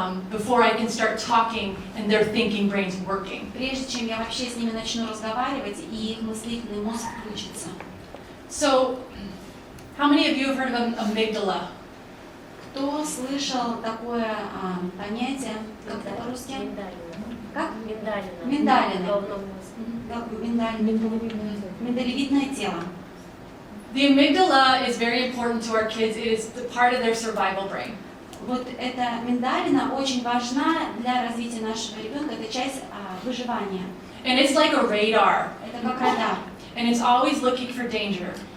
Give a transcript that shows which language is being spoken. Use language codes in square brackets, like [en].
[en] Before I can start talking and their thinking brain's working. [ru] Прежде чем я вообще с ними начну разговаривать и их мыслительный мозг включится. [en] So, how many of you have heard of amygdala? [ru] Кто слышал такое понятие, как это по-русски? Как? Миндалина. Миндалевидное тело. [en] The amygdala is very important to our kids. It is the part of their survival brain. [ru] Вот эта миндалина очень важна для развития нашего ребенка. Это часть выживания. [en] And it's like a radar. [ru] Это как радар. [en] And it's always looking for danger.